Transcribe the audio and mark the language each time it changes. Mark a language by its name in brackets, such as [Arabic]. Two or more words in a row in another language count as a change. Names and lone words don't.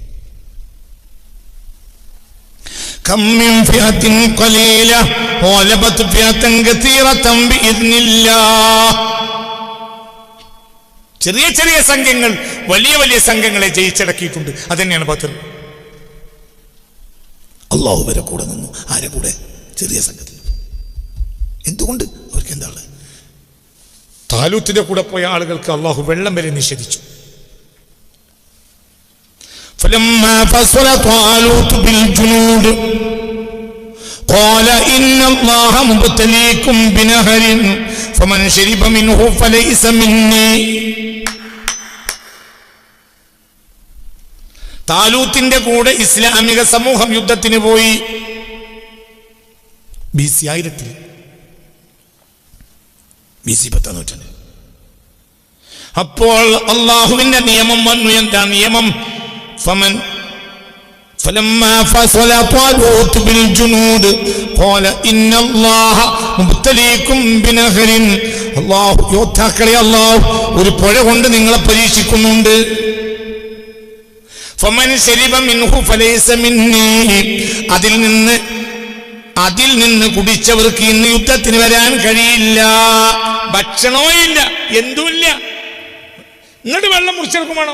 [Malayalam] ചെറിയ ചെറിയ സംഘങ്ങൾ വലിയ വലിയ സംഘങ്ങളെ ജയിച്ചടക്കിയിട്ടുണ്ട്. അതന്നെയാണ് ബദർ. അള്ളാഹു വരെ കൂടെ നിന്നു. ആരെ കൂടെ? ചെറിയ സംഘത്തിൽ. എന്തുകൊണ്ട്? അവർക്ക് എന്താണ്? താലൂത്തിന്റെ കൂടെ പോയ ആളുകൾക്ക് അള്ളാഹു വെള്ളം വരെ നിഷേധിച്ചു. [Arabic] فلما فصل طالوت بالجنود قال إن الله مبتليكم بنهر فمن شرب منه فليس مني. [Malayalam] താലൂത്തിന്റെ കൂടെ ഇസ്ലാമിക സമൂഹം യുദ്ധത്തിന് പോയി. BC 1000, BC 10 നൂറ്റാണ്ട്. അപ്പോൾ അള്ളാഹുവിന്റെ നിയമം വന്നു. എന്താ നിയമം? [Arabic] فلما فصل طالوت بالجنود قال إن الله مبتليكم بنهر. [Malayalam] അള്ളാഹു യോദ്ധാക്കളെ അള്ളാഹു ഒരു പുഴ കൊണ്ട് നിങ്ങളെ പരീക്ഷിക്കുന്നുണ്ട്. [Arabic] فمن شرب منه فليس مني. [Malayalam] അതിൽ നിന്ന് കുടിച്ചവർക്ക് ഇന്ന് യുദ്ധത്തിന് വരാൻ കഴിയില്ല. ഭക്ഷണവും ഇല്ല, എന്തുമില്ല. ഇങ്ങോട്ട് വെള്ളം മുറിച്ചെടുക്കും വേണം.